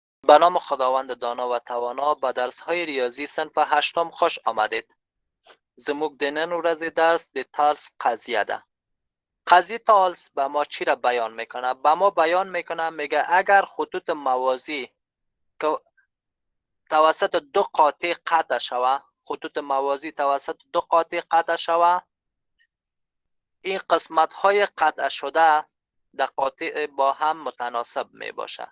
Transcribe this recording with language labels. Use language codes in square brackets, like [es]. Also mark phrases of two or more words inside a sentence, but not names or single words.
[fa] به نام خداوند دانا و توانا. به درس های ریاضی صنف هشتم خوش آمدید. [ps] زموږ د نن ورځې درس د تالس قضیه ده. [fa] قضیه تالس به ما چی را بیان میکنه؟ به ما بیان میکنه، میگه اگر خطوط موازی که توسط دو قاطع قطع شوه، خطوط موازی توسط دو قاطع قطع شوه، این قسمت های قطع شده در قاطع با هم متناسب می باشه.